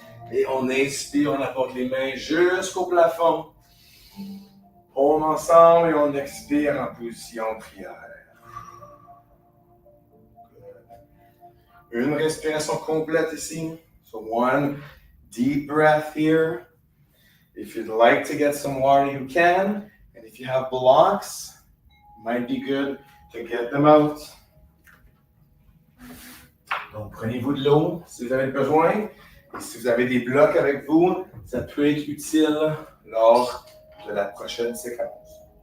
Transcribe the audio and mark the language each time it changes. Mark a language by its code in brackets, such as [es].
[fr] Et on inspire, on apporte les mains jusqu'au plafond. On ensemble et on expire en position prière. Une respiration complète ici. [en] So one deep breath here. If you'd like to get some water, you can. And if you have blocks, it might be good to get them out. [fr] Donc, prenez-vous de l'eau si vous avez besoin. Et si vous avez des blocs avec vous, ça peut être utile lors de la prochaine séquence.